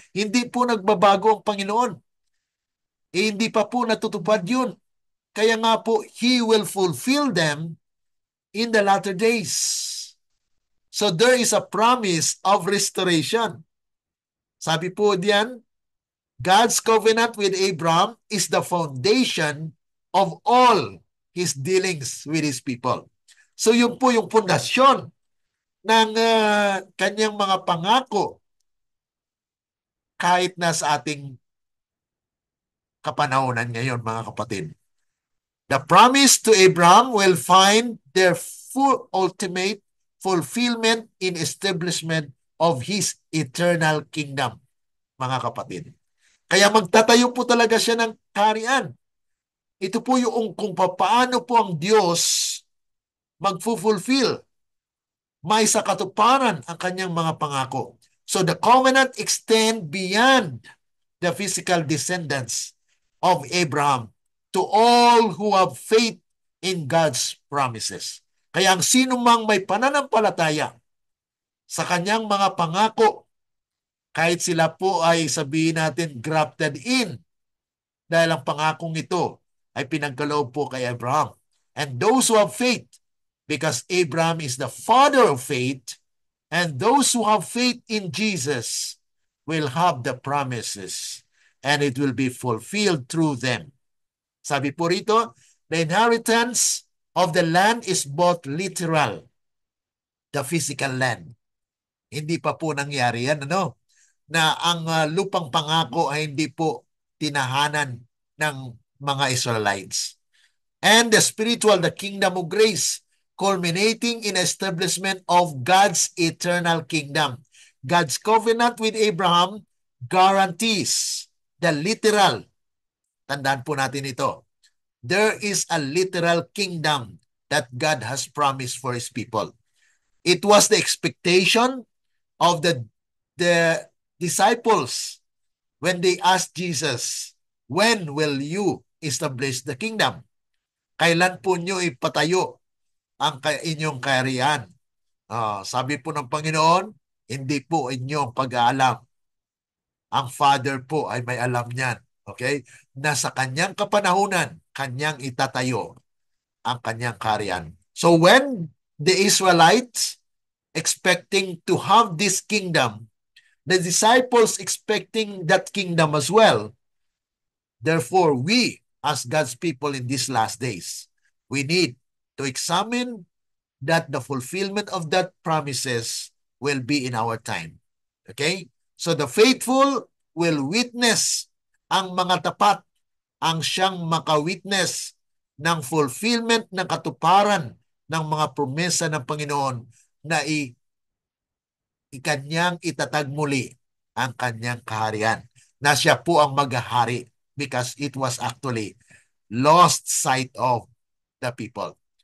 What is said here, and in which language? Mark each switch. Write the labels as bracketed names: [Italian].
[Filipino] Hindi po nagbabago ang Panginoon. Hindi pa po natutupad yun. Kaya nga po, [English] He will fulfill them in the latter days. So there is a promise of restoration. [Filipino] Sabi po diyan, [English] God's covenant with Abraham is the foundation of all His dealings with His people. [Filipino] So yun po yung pundasyon ng kanyang mga pangako kahit na sa ating kapanahonan ngayon, mga kapatid. [English] The promise to Abraham will find their full ultimate fulfillment in establishment of His eternal kingdom, [Filipino] mga kapatid. Kaya magtatayo po talaga siya ng kaharian. Ito po yung kung paano po ang Diyos magfulfill, may sa katuparan ang kanyang mga pangako. [English] So the covenant extend beyond the physical descendants of Abraham to all who have faith in God's promises. [Filipino] Kaya ang sino mang may pananampalataya sa kanyang mga pangako, kahit sila po ay sabihin natin [English] grafted in [Filipino] Dahil ang pangakong ito ay pinagkaloob po kay Abraham. [English] And those who have faith, because Abraham is the father of faith, and those who have faith in Jesus will have the promises and it will be fulfilled through them. [Filipino] Sabi po rito, [English] the inheritance of the land is both literal, the physical land. [Filipino] Hindi pa po nangyari yan, ano? Na ang lupang pangako ay hindi po tinahanan ng mga Israelites. [English] And the spiritual, the kingdom of grace, culminating in establishment of God's eternal kingdom. God's covenant with Abraham guarantees the literal. [Filipino] Tandaan po natin ito. [English] There is a literal kingdom that God has promised for His people. It was the expectation of the disciples when they asked Jesus, when will you establish the kingdom? [Filipino] Kailan po nyo ipatayo ang inyong kaharian? Sabi po ng Panginoon, hindi po inyong pag-aalam. Ang Father po ay may alam niyan. Okay? Na sa kanyang kapanahunan, kanyang itatayo ang kanyang kaharian. [English] So when the Israelites expecting to have this kingdom, the disciples expecting that kingdom as well, therefore we as God's people in these last days, we need to examine that the fulfillment of that promises will be in our time. Okay? So the faithful will witness, [Filipino] ang mga tapat ang siyang makawitness ng fulfillment ng katuparan ng mga promesa ng Panginoon na ikanyang itatag muli ang kanyang kaharian. Na siya po ang maghahari [English] because it was actually lost sight of the people.